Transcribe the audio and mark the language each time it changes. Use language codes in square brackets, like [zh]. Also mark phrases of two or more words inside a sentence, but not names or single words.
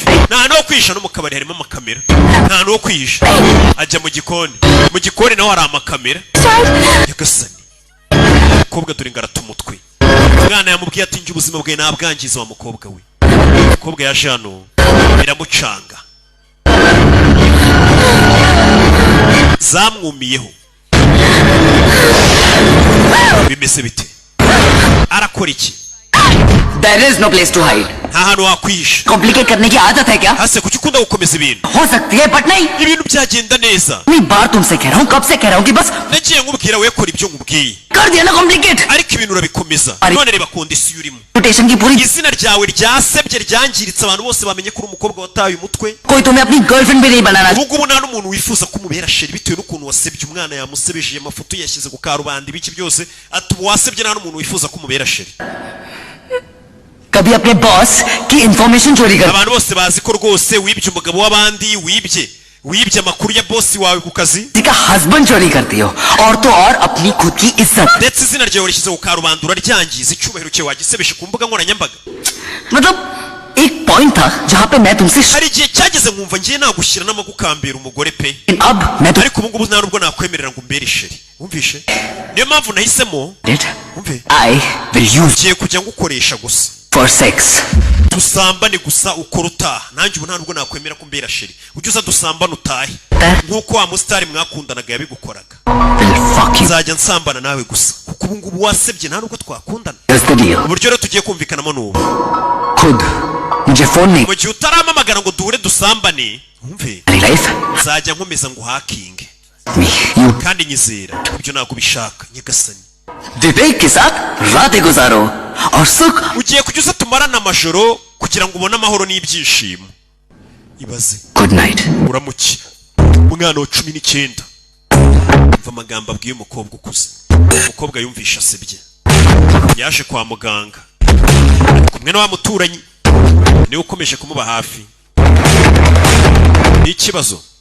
[rw] nta hantu ho kwisha no mu kabari harimo amakamera nta hantu ho kwisha ajya mu gikoni naho hari amakamera yagasani umukobwa dore ngarata umutwe umwana yamubwiye ati njye ubuzima bwe nabwangiza wa mukobwa we umukobwa yaje hano biramucanga zamwumiyeho bimeze bite arakora iki [en] There is no place to hide. [rw] nta hantu wakwisha [hi] Complicate करने की आदत है क्या? [rw] hase kuki ukunda gukomeza ibintu [hi] हो सकती है but नहीं. [rw] ibintu byagenda neza [hi] मैं बार तुमसे कह रहा हूँ कब से कह रहा हूँ कि बस [rw] nagiye nkubwira we kora ibyo nkubwiye [hi] कर दिया ना complicate. [rw] ariko ibintu urabikomeza none reba kondisiyo urimo [hi] Reputation की पूरी [rw] izina ryawe ryasebye ryangiritse abantu bose bamenye ko uri umukobwa wataye umutwe [hi] कोई तुम्हें अपनी गर्लफ्रेंड भी नहीं बनाना. [rw] ubu ngubu nta n'umuntu wifuza ko umubera sheri bitewe n'ukuntu wasebye umwana yamusebeje amafoto yashyize ku karubanda ibiki byose ati ubu wasebye nta n'umuntu wifuza ko umubera sheri [hi] कभी अपने बॉस की इंफॉर्मेशन चोरी कर. [rw] abantu bose bazi ko rwose wibye umugabo w'abandi wibye amakuru ya bosi wawe ku kazi [hi] किसी का हस्बैंड चोरी करती हो और तो और अपनी खुद की इज्जत. [rw] ndetse izina ryawe rishyize ku karubanda uraryangiza icyubahiro cyawe wagisebeshe ku mbuga nkoranyambaga [hi] मतलब एक पॉइंट था जहाँ पे मैं तुमसे [rw] hari igihe cyageze nkumva ngiye nagushyira n'amagukambira umugore pe [hi] अब मैं तो [rw] ariko ubu ngubu nta nubwo nakwemerera ngo umbere sheri wumvishe niyo mpamvu nahisemo wumve [en] I will use [rw] ugiye kujya ngukoresha gusa [en] for sex. [rw] dusambane gusa ukora utaha nanjye ubu nta nubwo nakwemera ko umbera sheri ujye uza dusambane utahe nk'uko wa musitari mwakundanaga yabigukoraga [en] Will fuck you. [rw] nzajya nsambana nawe gusa kuko ubu ngubu wasebye nta nubwo twakundana [en] Here's the deal. [rw] uburyo rero tugiye kumvikanamo n'ubu [hi] खुद मुझे फोन नहीं [rw] mu gihe utaramamagara ngo duhure dusambane wumve [hi] मेरी लाइफ [rw] nzajya nkomeza ngo hakinge [en] me you [rw] kandi nyizera ibyo ntabwo ubishaka nyagasani [hi] विवेक के साथ रातें गुजारो और सुख. [rw] ugiye kujya uza tumarana amajoro kugira ngo ubone amahoro n'ibyishimo ibaze [en] Good night. [rw] uramuki umwana wa 19 umva amagambo abwiye umukobwa ukuze umukobwa yumvisha asebye yaje kwa muganga kumwe na wa muturanyi niwe ukomeje kumuba hafi ikibazo